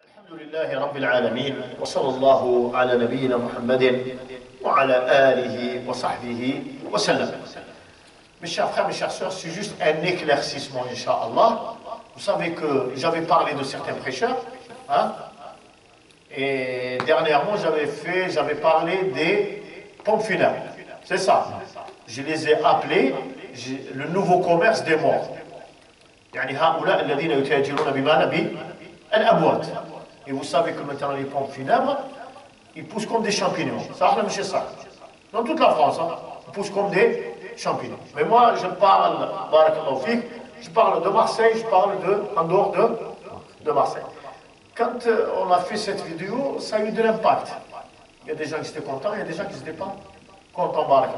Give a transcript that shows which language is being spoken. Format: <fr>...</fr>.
<ar>لله رب العالمين وصلى الله على نبينا محمد وعلى آله وصحبه وسلم.</ar> <fr>Mes chers frères, mes chères sœurs, c'est juste un éclaircissement, Inch'Allah. Vous savez que j'avais parlé de certains prêcheurs, hein, et dernièrement j'avais parlé des pompes funèbres. C'est ça. Je les ai appelés le nouveau commerce des morts.</fr> <ar>يعني هؤلاء الذين يتاجرون بماذا؟ بالأموات.</ar> <fr>Et vous savez que maintenant les pompes funèbres, ils poussent comme des champignons. Ça, ça. Dans toute la France, hein, ils poussent comme des champignons. Mais moi, je parle, je parle de Marseille, je parle en dehors de Marseille. Quand on a fait cette vidéo, ça a eu de l'impact. Il y a des gens qui étaient contents, il y a des gens qui n'étaient pas contents.</fr>